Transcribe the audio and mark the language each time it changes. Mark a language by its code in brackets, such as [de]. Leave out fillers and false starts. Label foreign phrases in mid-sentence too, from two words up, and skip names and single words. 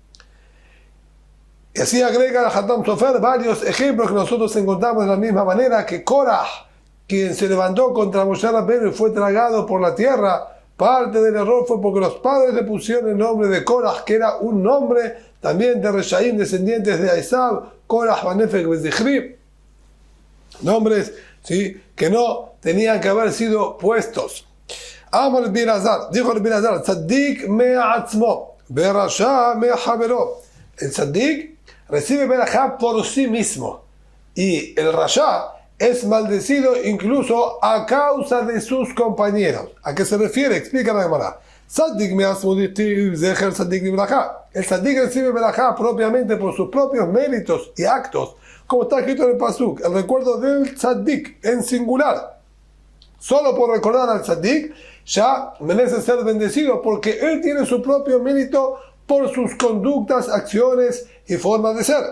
[es] Y así agrega la Hatam Sofer varios ejemplos que nosotros encontramos de la misma manera, que Korah, quien se levantó contra Moshe Rabbeinu y fue tragado por la tierra, parte del error fue porque los padres le pusieron el nombre de Korah, que era un nombre también de Reshaim, descendientes de Esaú, Korah, Banefek, Bezichri, nombres, ¿sí?, que no tenían que haber sido puestos. [he] Amar Birazar, dijo el Birazar: צדיק מעצמו, ברשע מחבירו. [es] El Tzaddik recibe berajá por sí mismo, y el rasha es maldecido incluso a causa de sus compañeros. ¿A qué se refiere? Explica la Gemara. [he] צדיק מעצמו זכר צדיק ברכה. [es] El Tzaddik recibe berajá propiamente por sus propios méritos y actos, como está escrito en el Pasuk, el recuerdo del Tzaddik en singular. Solo por recordar al Tzaddik ya merece ser bendecido, porque él tiene su propio mérito por sus conductas, acciones y formas de ser.